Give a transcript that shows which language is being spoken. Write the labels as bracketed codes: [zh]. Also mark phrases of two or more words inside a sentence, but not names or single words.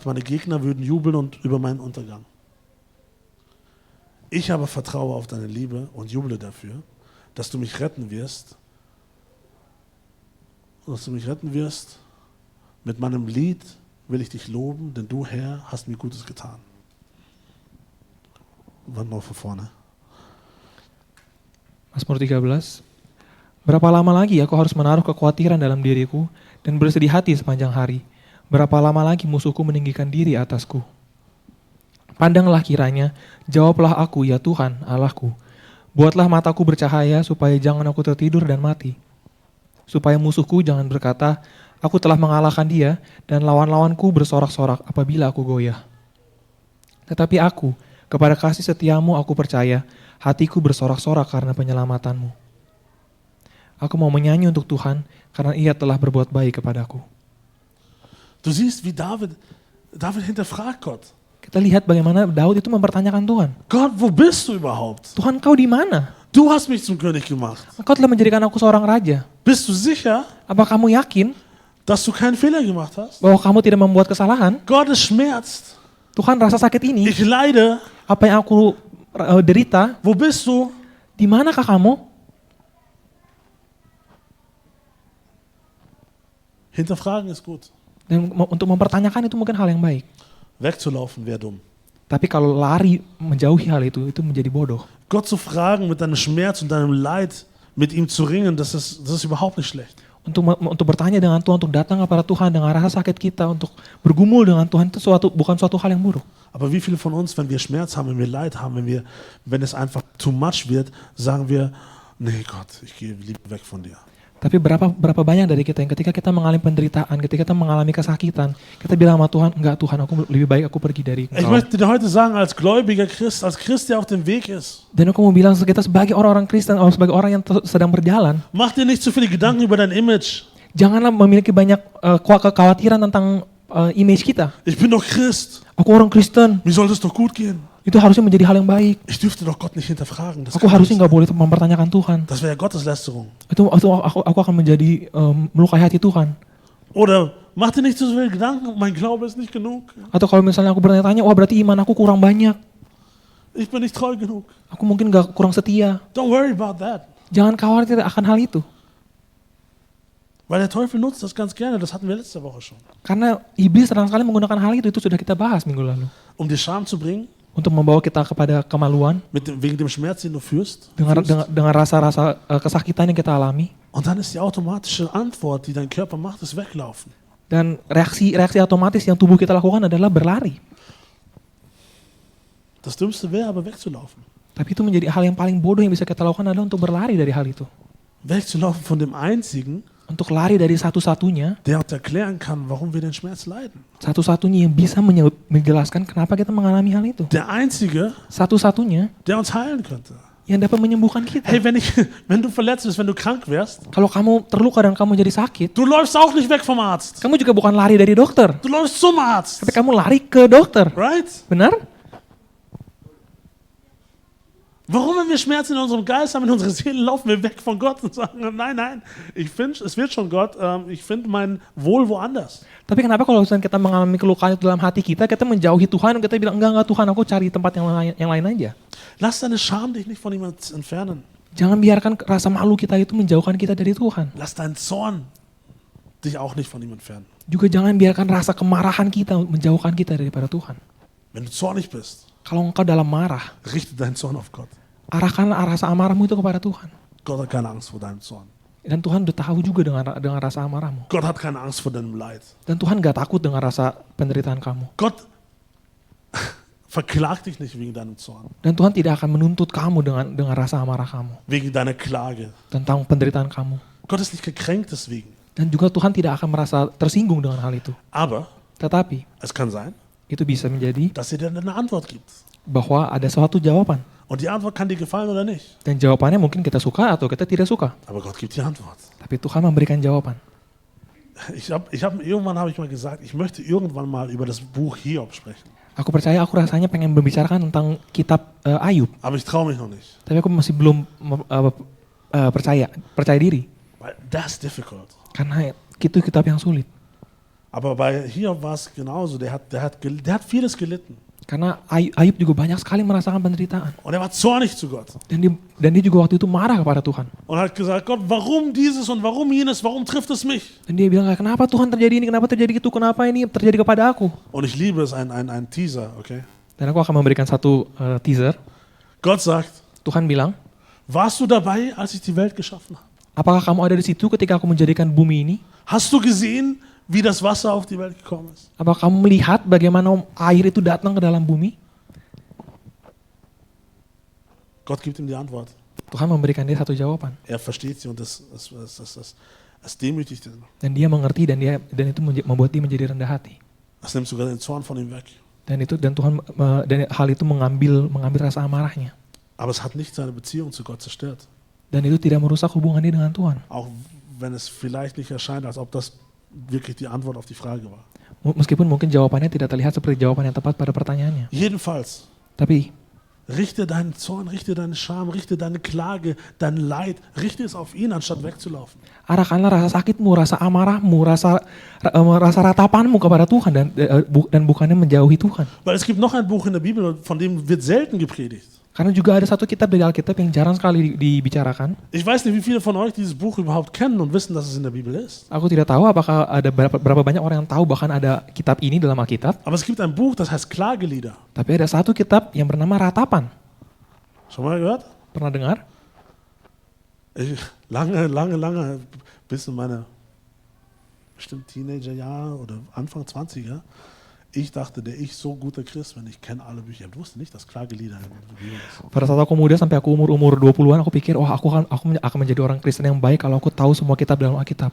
[de] Meine Gegner würden jubeln über meinen Untergang. Ich aber vertraue auf deine Liebe und juble dafür, dass du mich retten wirst. Mit meinem Lied will ich dich loben, denn du, Herr, hast mir Gutes getan. Warte noch von vorne. [id] Mazmur 13. Berapa lama lagi aku harus menaruh kekhawatiran dalam diriku dan bersedih hati sepanjang hari? Berapa lama lagi musuhku meninggikan diri atasku? Pandanglah kiranya, jawablah aku ya Tuhan, Allahku. Buatlah mataku bercahaya supaya jangan aku tertidur dan mati. Supaya musuhku jangan berkata, aku telah mengalahkan dia, dan lawan-lawanku bersorak-sorak apabila aku goyah. Tetapi aku, kepada kasih setiamu aku percaya, hatiku bersorak-sorak karena penyelamatanmu. Aku mau menyanyi untuk Tuhan, karena ia telah berbuat baik kepadaku. [de] Du siehst, wie David hinterfragt Gott. [id] Kita lihat bagaimana Daud itu mempertanyakan Tuhan. [de] Gott, wo bist du überhaupt? [id] Tuhan, kau di mana? [de] Du hast mich zum König gemacht. [id] Engkau telah menjadikan aku seorang raja. [de] Bist du sicher, [id] Apa kamu yakin [de] dass du keinen Fehler gemacht hast? [id] bahwa kamu tidak membuat kesalahan? [de] Gott, es schmerzt. [id] Tuhan, rasa sakit ini, [de] Ich leide. [id] apa yang aku derita, [de] Wo bist du? [id] di manakah kamu? [de] Hinterfragen ist gut. [id] Dan untuk mempertanyakan itu mungkin hal yang baik. [de] Wegzulaufen wäre dumm. [id] Tapi kalau lari menjauhi hal itu menjadi bodoh. [de] Gott zu fragen mit deinem Schmerz und deinem Leid, mit ihm zu ringen, das ist überhaupt nicht schlecht. [id] Untuk bertanya dengan Tuhan, untuk datang kepada Tuhan dengan rasa sakit kita, untuk bergumul dengan Tuhan itu bukan suatu hal yang buruk. [de] Aber wie viele von uns, wenn wir Schmerz haben, wenn wir Leid haben, wenn es einfach [en] too much [de] wird, sagen wir, nee Gott, ich gehe lieber weg von dir. [id] Tapi berapa banyak dari kita yang ketika kita mengalami penderitaan, ketika kita mengalami kesakitan, kita bilang sama Tuhan, enggak Tuhan, lebih baik aku pergi dari [de] Ich [id] Engkau. [de] möchte dir heute sagen, als gläubiger Christ, als Christ, der auf dem Weg ist, [id] Dan aku mau bilang kita sebagai orang-orang Kristen, atau sebagai orang yang sedang berjalan, [de] mach dir nicht zu viele Gedanken über dein Image. [id] janganlah memiliki banyak kekhawatiran tentang image kita. [de] Ich bin doch Christ. [id] Aku orang Kristen, [de] Mir soll es doch gut gehen. [id] itu harusnya menjadi hal yang baik. [de] Ich dürfte doch Gott nicht hinterfragen. Das [id] Aku [de] kann [id] harusnya [de] nicht [id] nggak boleh mempertanyakan Tuhan. [de] sein. Das wäre ja Gotteslästerung. [id] Itu aku akan menjadi melukai hati Tuhan. [de] Oder mach dir nicht zu viele Gedanken, mein Glaube ist nicht genug. [id] Atau kalau misalnya aku bertanya-tanya, wah berarti iman aku kurang banyak. [de] Ich bin nicht treu genug. [id] Aku mungkin kurang setia. [en] Don't worry about that. [id] Jangan khawatir akan hal itu. [de] Weil der Teufel nutzt das ganz gerne, das hatten wir letzte Woche schon. [id] Karena iblis terang sekali menggunakan hal itu sudah kita bahas minggu lalu. [de] Um dir Scham zu bringen, [id] Untuk membawa kita kepada kemaluan, [de] wegen dem Schmerz, den du fühlst. [id] dengan rasa-rasa kesakitan yang kita alami. [de] Und dann ist die automatische Antwort, die dein Körper macht, ist weglaufen. [id] Dan reaksi otomatis yang tubuh kita lakukan adalah berlari. [de] Das Dümmste wäre aber wegzulaufen. [id] Tapi itu menjadi hal yang paling bodoh yang bisa kita lakukan adalah untuk berlari dari hal itu. [de] Wegzulaufen von dem Einzigen, [id] untuk lari dari satu-satunya, [de] der uns erklären kann, warum wir den Schmerz leiden. [id] satu-satunya yang bisa menjelaskan kenapa kita mengalami hal itu. [de] Der Einzige, [id] Satu-satunya [de] der uns heilen könnte. [id] yang dapat menyembuhkan kita. [de] Hey, wenn du verletzt bist, wenn du krank wärst, [id] Kalau kamu terluka dan kamu jadi sakit, [de] du läufst auch nicht weg vom Arzt. [id] kamu juga bukan lari dari dokter, [de] Du läufst zum Arzt. [id] tapi kamu lari ke dokter. Right? Benar? [de] Warum, wenn wir Schmerzen in unserem Geist haben, in unserer Seele, laufen wir weg von Gott und sagen, nein, nein, es wird schon Gott, ich finde mein Wohl woanders. [id] Tapi kenapa kalau misalnya kita mengalami kelukaan itu dalam hati kita menjauhi Tuhan, dan kita bilang, enggak Tuhan, aku cari tempat yang lain aja. [de] Lass deine Scham dich nicht von jemandem entfernen. [id] Jangan biarkan rasa malu kita itu menjauhkan kita dari Tuhan. [de] Lass deinen Zorn dich auch nicht von ihm entfernen. [id] Juga jangan biarkan rasa kemarahan kita menjauhkan kita daripada Tuhan. [de] Wenn du zornig bist, [id] Kalau engkau dalam marah, [de] richte deinen Zorn auf Gott. [id] arahkan rasa amarahmu itu kepada Tuhan. [de] Gott hat keine Angst vor deinem Zorn. [id] Dan Tuhan udah tahu juga dengan rasa amarahmu. [de] Gott hat keine Angst vor deinem Leid. [id] Dan Tuhan gak takut dengan rasa penderitaan kamu. [de] Gott verklagt dich nicht wegen deinem Zorn, [id] Dan Tuhan tidak akan menuntut kamu dengan rasa amarah kamu. [de] wegen deiner Klage. [id] Tentang penderitaan kamu. [de] Gott ist nicht gekränkt deswegen. [id] Dan juga Tuhan tidak akan merasa tersinggung dengan hal itu. [de] Aber [id] Tetapi [de] es kann sein, [id] itu bisa menjadi [de] dass er dir eine Antwort gibt. [id] bahwa ada suatu jawaban. [de] Und die Antwort kann dir gefallen oder nicht. [id] Dan jawabannya mungkin kita suka atau kita tidak suka. [de] Aber Gott gibt die Antwort. [id] Tapi Tuhan memberikan jawaban. [de] Irgendwann habe ich mal gesagt, ich möchte irgendwann mal über das Buch Hiob sprechen. [id] Aku rasanya pengen membicarakan tentang kitab Ayub. [de] Aber ich traue mich noch nicht. [id] Tapi aku masih belum percaya diri. [de] Weil das ist difficult. [id] Karena itu kitab yang sulit. [de] Aber bei Hiob war es genauso. Der hat vieles gelitten. [id] Karena Ayub juga banyak sekali merasakan penderitaan. [de] Und er war zornig zu Gott. [id] Dan dia juga waktu itu marah kepada Tuhan. [de] Und hat gesagt, Gott, warum dieses und warum jenes, warum trifft es mich? [id] Dan dia bilang, kenapa Tuhan terjadi ini, kenapa terjadi itu, kenapa ini terjadi kepada aku. [de] Und ich liebe es, ein Teaser, okay? [id] Dan aku akan memberikan satu teaser. [de] Gott sagt, [id] Tuhan bilang, [de] warst du dabei, als ich die Welt geschaffen habe? [id] apakah kamu ada di situ ketika aku menjadikan bumi ini? [de] Hast du gesehen, wie das Wasser auf die Welt gekommen ist? [id] Apakah kamu melihat bagaimana air itu datang ke dalam bumi? [de] Gott gibt ihm die Antwort. [id] Tuhan memberikan dia satu jawaban. [de] Er versteht sie und es demütigt ihn. [id] Dan dia mengerti dan itu membuat dia menjadi rendah hati. [de] Es nimmt sogar den Zorn von ihm weg. [id] Dan Tuhan dan hal itu mengambil rasa amarahnya. [de] Aber es hat nicht seine Beziehung zu Gott zerstört. [id] Dan itu tidak merusak hubungannya dengan Tuhan. [de] Auch wenn es vielleicht nicht erscheint, als ob das wirklich die Antwort auf die Frage war. [id] Meskipun mungkin jawabannya tidak terlihat seperti jawaban yang tepat pada pertanyaannya. [de] Jedenfalls, [id] Tapi [de] richte deinen Zorn, richte deine Scham, richte deine Klage, dein Leid, richte es auf ihn, anstatt wegzulaufen. [id] arahkanlah rasa sakitmu, rasa amarahmu, rasa ratapanmu kepada Tuhan dan bukannya menjauhi Tuhan. [de] Weil es gibt noch ein Buch in der Bibel, von dem wird selten gepredigt. [id] Karena juga ada satu kitab dari Alkitab yang jarang sekali dibicarakan. [de] Ich weiß nicht, wie viele von euch dieses Buch überhaupt kennen und wissen, dass es in der Bibel ist. [id] Aku tidak tahu apakah ada berapa banyak orang yang tahu bahkan ada kitab ini dalam Alkitab. [de] Aber es gibt ein Buch, das heißt Klagelieder. [id] Tapi ada satu kitab yang bernama Ratapan. [de] Schon mal gehört? [id] Pernah dengar? [de] Lange, bis in meine bestimmt Teenagerjahre oder Anfang 20er. Ich dachte, ich so guter Christ, wenn ich kenne alle Bücher. Ich wusste nicht, dass Klagelieder in der Bibel ist. [id] Pada saat aku muda sampai aku umur 20-an aku pikir, aku akan menjadi orang Kristen yang baik kalau aku tahu semua kitab dalam Alkitab.